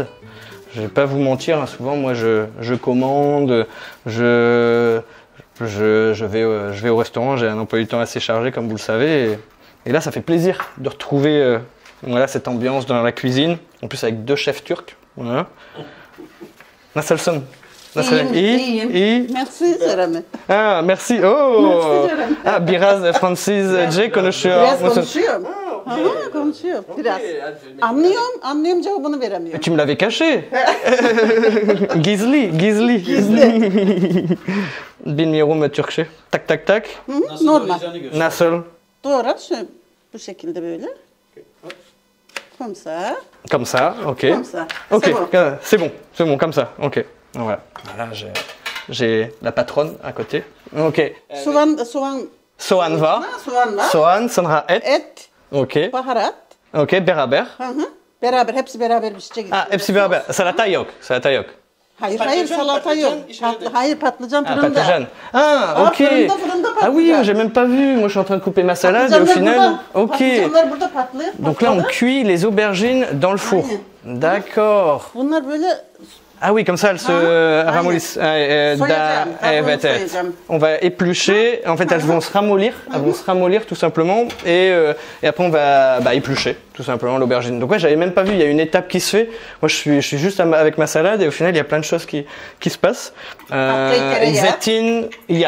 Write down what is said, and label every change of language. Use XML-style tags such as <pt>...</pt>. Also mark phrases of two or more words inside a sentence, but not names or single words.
<fr>Je vais pas vous mentir, souvent moi je commande, je vais au restaurant, j'ai un emploi du temps assez chargé comme vous le savez, et là ça fait plaisir de retrouver cette ambiance dans la cuisine, en plus avec deux chefs turcs. Voilà.</fr> <tr>Nasılsın? İyiyim.</tr> <fr>Merci Jeremy. Ah merci. Oh. Merci,</fr> <tr>biraz Fransızca konuşuyor. Biraz konuşuyorum. Konuşuyor. Biraz. Anlıyorum cevabını veremiyorum.</tr> <fr>Tu me l'avais caché.</fr> <tr>Gizli. Bilmiyorum Türkçe. Tak. Normal. Nasıl? Doğru. Bu şekilde böyle.</tr> <fr>Comme ça. Comme ça, ok. Comme ça. Ok, C'est bon. c'est bon, comme ça, ok. Voilà, j'ai la patronne à côté. Ok.</fr> <tr>Soğan Soğan var. Soğan var. Soğan, sonra et. Et, Ok. baharat. Ok, beraber. Beraber, hepsi beraber pişecek. Hepsi beraber. Salata yok. Hayır, salata yok. Hayır, patlıcan fırında. Patlıcan. Ok. Fırında</tr> <fr>Ah oui, patlıcan. j'ai même pas vu. Moi, je suis en train de couper ma salade et au final. Ok.</fr> <tr>Patlıcanlar burada patlıyor.</tr> <fr>Donc là, on cuit les aubergines dans le four. D'accord.</fr> <tr>Bunlar böyle</tr> <fr>Ah oui, comme ça, elles se ramollissent.</fr> <tr>Soyacağım. Evet. Soyacağım.</tr> <fr>On va éplucher. En fait, elles vont se ramollir. Elles vont se ramollir tout simplement. Et après, on va éplucher tout simplement l'aubergine. Donc ouais, j'avais même pas vu. Il y a une étape qui se fait. Moi, je suis juste avec ma salade et au final, il y a plein de choses qui se passent. Zeytinyağı.</fr>